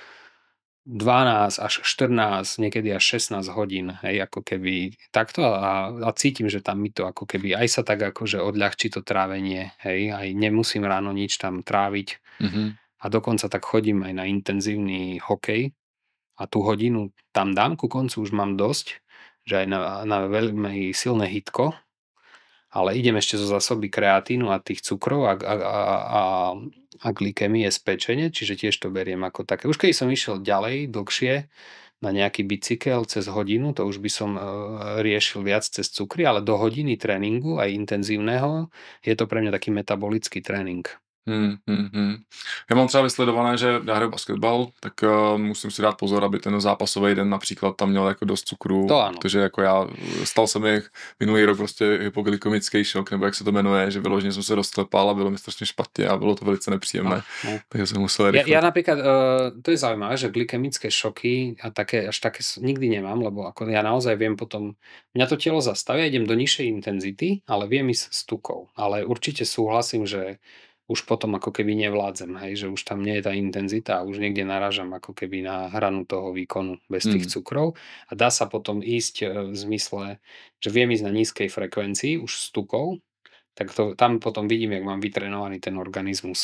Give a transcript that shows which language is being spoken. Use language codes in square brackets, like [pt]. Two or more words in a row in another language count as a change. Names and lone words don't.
[sk] 12 až 14, niekedy až 16 hodín, ako keby takto a cítim, že tam mi to ako keby aj sa tak akože odľahčí to trávenie, aj nemusím ráno nič tam tráviť a dokonca tak chodím aj na intenzívny hokej a tú hodinu tam dám, ku koncu už mám dosť, že aj na veľmi silné hitko, ale idem ešte zo zásoby kreatínu a tých cukrov a glykémie z pečene, čiže tiež to beriem ako také. Už keď som išiel ďalej, dlhšie, na nejaký bicykel cez hodinu, to už by som riešil viac cez cukry, ale do hodiny tréningu, aj intenzívneho, je to pre mňa taký metabolický tréning. Hmm. [cs] Já mám třeba vysledované, že já hraju basketbal, tak musím si dát pozor, aby ten zápasový den například tam měl jako dost cukru, [sk] To áno. [cs] protože jako já stal se mi minulý rok prostě hypoglykemický šok, nebo jak se to jmenuje, že vyloženě jsem se rozklepal a bylo mi strašně špatně a bylo to velice nepříjemné. No. Takže jsem musel [sk] Ja [cs] rychle. [sk] napríklad, to je zaujímavé, že glykemické šoky a také, až také nikdy nemám, lebo ako ja naozaj viem potom, mňa to telo zastavia, idem do nižšej intenzity, ale viem ísť s tukou. Ale určite súhlasím, že už potom ako keby nevládzem, hej, že už tam nie je tá intenzita a už niekde narážam ako keby na hranu toho výkonu bez tých cukrov a dá sa potom ísť v zmysle, že viem ísť na nízkej frekvencii už s tukou, tak to, tam potom vidím, jak mám vytrenovaný ten organizmus.